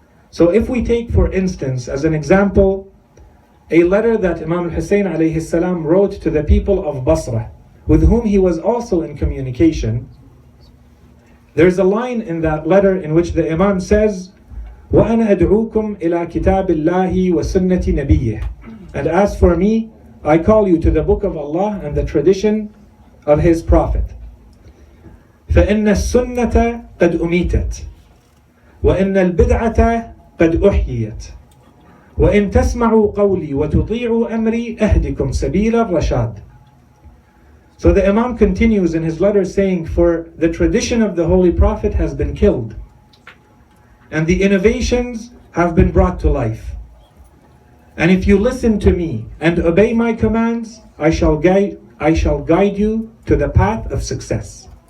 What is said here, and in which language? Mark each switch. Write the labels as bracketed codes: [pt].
[en] So if we take, for instance, as an example, a letter that Imam Husain alayhi salam wrote to the people of Basra, with whom he was also in communication, there's a line in that letter in which the Imam says, [ar] وَأَنَا أَدْعُوكُمْ إِلَى كِتَابِ اللَّهِ وَسُنَّةِ نَبِيِّهِ. [en] And as for me, I call you to the book of Allah and the tradition of His Prophet. [ar] فإن السنة قد أميتت وإن البدعة قد أحييت وإن تسمعوا قولي وتطيعوا أمري أهدكم سبيل الرشاد. [en] So the Imam continues in his letter saying, for the tradition of the Holy Prophet has been killed and the innovations have been brought to life. And if you listen to me and obey my commands, I shall guide you to the path of success.